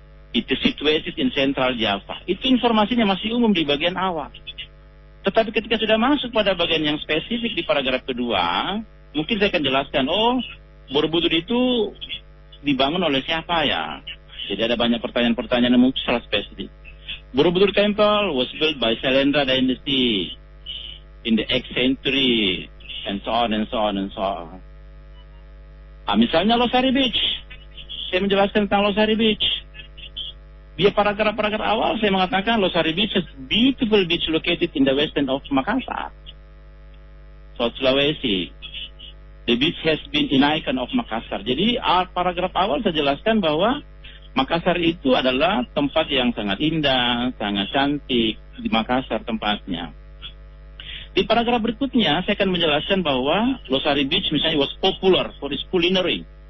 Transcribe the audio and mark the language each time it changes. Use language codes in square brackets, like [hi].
[en] It is situated in Central Java. [id] Itu informasinya masih umum di bagian awal. Tetapi ketika sudah masuk pada bagian yang spesifik di paragraf kedua, mungkin saya akan jelaskan, Borobudur itu dibangun oleh siapa ya? Jadi ada banyak pertanyaan-pertanyaan yang mungkin salah spesifik. [en] Borobudur Temple was built by Sailendra Dynasty in the 8th century, and so on and so on and so on. [id] Misalnya Losari Beach. Saya menjelaskan tentang Losari Beach. Di paragraf awal saya mengatakan [en] Losari Beach is beautiful beach located in the western of Makassar, South Sulawesi. The beach has been an icon of Makassar. [id] Jadi paragraf awal saya jelaskan bahwa Makassar itu adalah tempat yang sangat indah, sangat cantik di Makassar tempatnya. Di paragraf berikutnya saya akan menjelaskan bahwa Losari Beach misalnya [en] was popular for its culinary.